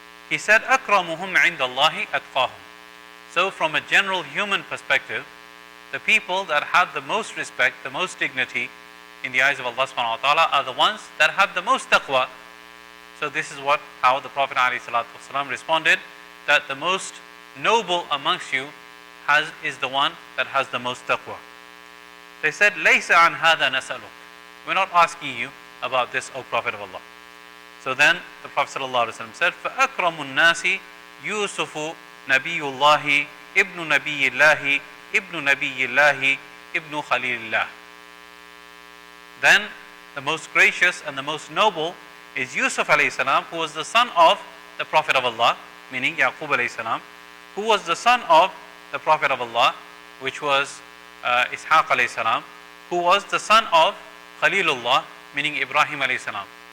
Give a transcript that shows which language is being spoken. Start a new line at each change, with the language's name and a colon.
English: He said,
Arabic: Akramuhum indallahi atqahum.
English: So from a general human perspective, the people that have the most respect, the most dignity in the eyes of Allah subhanahu wa ta'ala are the ones that have the most taqwa. So this is how the Prophet ﷺ responded, that the most noble amongst you is the one that has the most taqwa. They said,
Arabic: Laysa an hadha nas'aluk.
English: We're not asking you about this, O Prophet of Allah. So then the Prophet ﷺ said,
Arabic: فَأَكْرَمُ النَّاسِ يُوسُفُ نَبِيُّ اللَّهِ ibn نَبِيِّ اللَّهِ ibn نَبِيِّ اللَّهِ ibn خَلِيلِ اللَّهِ.
English: Then the most gracious and the most noble is Yusuf alayhi salam, who was the son of the Prophet of Allah, meaning Yaqub alayhi salam, who was the son of the Prophet of Allah, which was Ishaq alayhi salam, who was the son of Khalilullah, meaning Ibrahim alayhi salam.